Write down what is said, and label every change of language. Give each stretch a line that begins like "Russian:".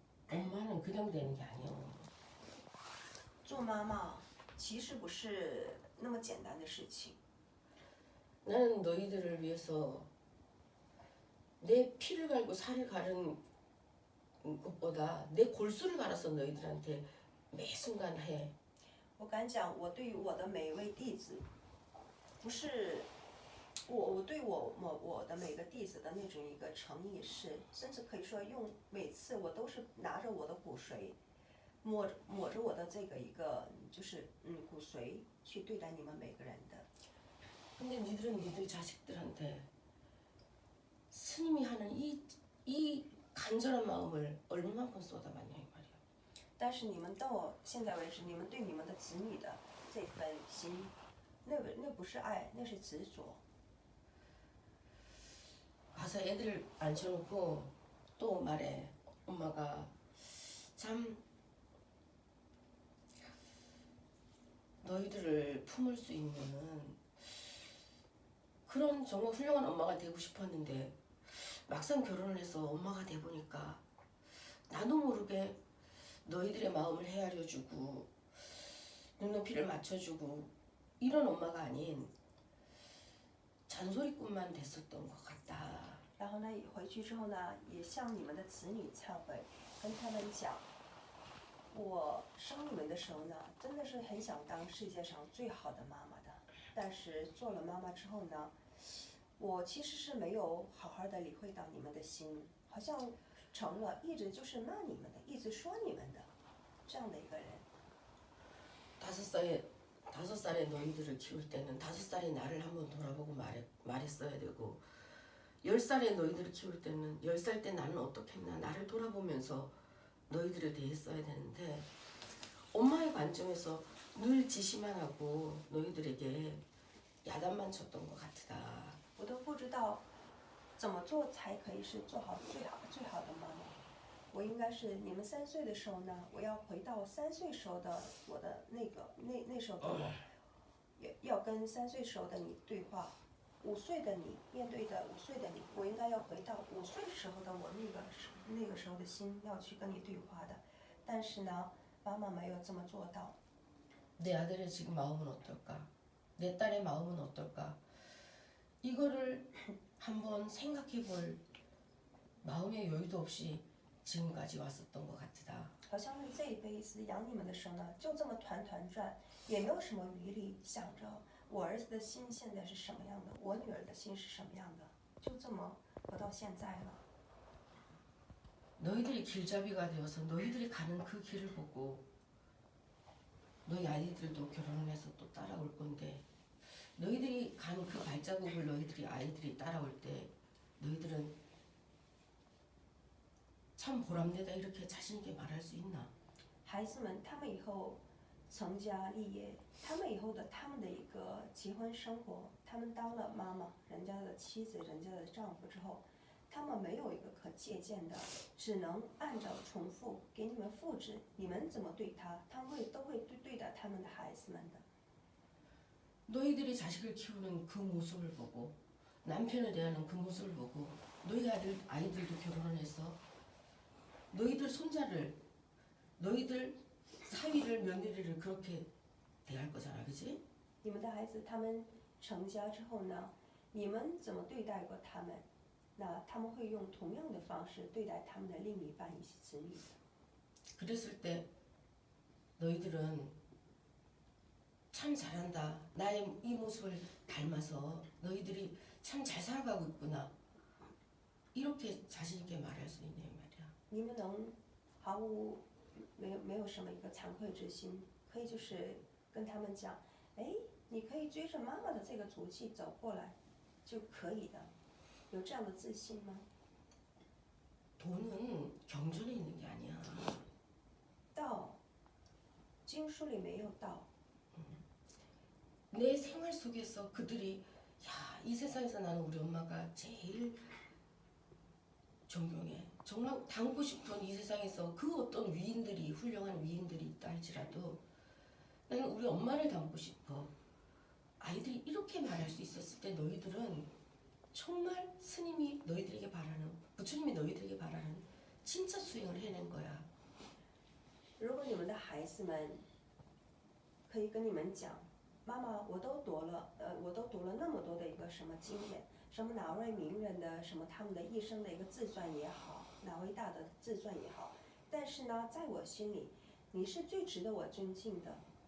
Korean: 엄마는 그냥 되는 게 아니야.
Chinese: 做妈妈其实不是那么简单的事情。
Korean: 나는 너희들을 위해서 내 피를 갈고 살을 가른 것보다 내 골수를 갈아서 너희들한테 매 순간 해.
Chinese: 我敢讲，我对于我的每一位弟子，不是我对我的每个弟子的那种一个诚意是，甚至可以说用每次我都是拿着我的骨髓，抹着我的这个一个就是骨髓去对待你们每个人的。
Korean: 근데 니들은 니들 자식들한테 스님이 하는 이 간절한 마음을 얼마만큼 쏟아봤냐 이 말이야.
Chinese: 但是你们到现在为止，你们对你们的子女的这份心，那不是爱，那是执着。
Korean: 가서 애들 앉혀놓고 또 말해. 엄마가 참 너희들을 품을 수 있는 그런 정말 훌륭한 엄마가 되고 싶었는데 막상 결혼을 해서 엄마가 돼 보니까 나도 모르게 너희들의 마음을 헤아려주고 눈높이를 맞춰주고 이런 엄마가 아닌 잔소리꾼만 됐었던 것 같다.
Chinese: 然后呢，回去之后呢，也向你们的子女忏悔，跟他们讲，我生你们的时候呢，真的是很想当世界上最好的妈妈的，但是做了妈妈之后呢，我其实是没有好好的理会到你们的心，好像成了一直就是骂你们的，一直说你们的这样的一个人。
Korean: 5살에 너희들을 키울 때는 5살의 나를 한번 돌아보고 말했어야 되고 10살에 너희들을 키울 때는 10살 때 나는 어떻겠나 나를 돌아보면서 너희들을 대했어야 되는데 엄마의 관점에서 늘 지시만 하고 너희들에게 야단만 쳤던 것 같다.
Chinese: 我都不知道怎么做才可以是做好最好的妈妈。我应该是你们3岁的时候呢，我要回到3岁时候的我的那时候的我，要跟3岁时候的你对话。 5岁的你面对的5岁的你，我应该要回到5岁时候的我那个时候的心，要去跟你对话的。但是呢，妈妈没有这么做到。
Korean: 내 아들의 지금 마음은 어떨까? 내 딸의 마음은 어떨까? 이거를 한번 생각해볼 마음의 여유도 없이 지금까지 왔었던 것 같다.
Chinese: 好像是这一辈子养你们的时候呢，就这么团团转，也没有什么余力想着我儿子的心现在是什么样的，我女儿的心是什么样的，就这么活到现在了。
Korean: 너희들이 길잡이가 되어서 너희들이 가는 그 길을 보고 너희 아이들도 결혼을 해서 또 따라올 건데 너희들이 간 그 발자국을 너희들이 아이들이 따라올 때 너희들은 참 보람되다 이렇게 자신 있게 말할 수 있나?
Chinese: 孩子们，他们以后成家立业，他们以后的他们的一个结婚生活，他们当了妈妈，人家的妻子，人家的丈夫之后，他们没有一个可借鉴的，只能按照重复给你们复制，你们怎么对他，他们都会对待他们的孩子们的。
Korean: 너희들이 자식을 키우는 그 모습을 보고 남편을 대하는 그 모습을 보고 너희 아이들도 결혼을 해서 너희들 손자를 너희들 사위를 며느리를 그렇게 대할 거잖아, 그지?
Chinese: 你们的孩子他们成家之后呢，你们怎么对待过他们？那他们会用同样的方式对待他们的另一半以及子女。
Korean: 그랬을 때 너희들은 참 잘한다. 나의 이 모습을 닮아서 너희들이 참 잘 살아가고 있구나. 이렇게 자신 있게 말할 수 있냐 이 말이야.
Chinese: 你们能毫无没有什么一个惭愧之心，可以就是跟他们讲，哎，你可以追着妈妈的这个足迹走过来，就可以的。有这样的自信吗？
Korean: 돈은 경전에 있는 게 아니야.
Chinese: 道，经书里没有道。
Korean: 내 생활 속에서 그들이 야, 이 세상에서 나는 우리 엄마가 제일 존경해. 정말 닮고 싶은 이 세상에서 그 어떤 위인들이 훌륭한 위인들이 있다 할지라도 나는 우리 엄마를 닮고 싶어. 아이들이 이렇게 말할 수 있었을 때 너희들은 정말 스님이 너희들에게 바라는 부처님이 너희들에게 바라는 진짜 수행을 해낸 거야.
Chinese: 如果你们的孩子们可以跟你们讲，妈妈，我都读了那么多的一个什么经典，什么哪位名人的什么他们的一生的一个自传也好，哪位大的自传也好，但是呢，在我心里，你是最值得我尊敬的。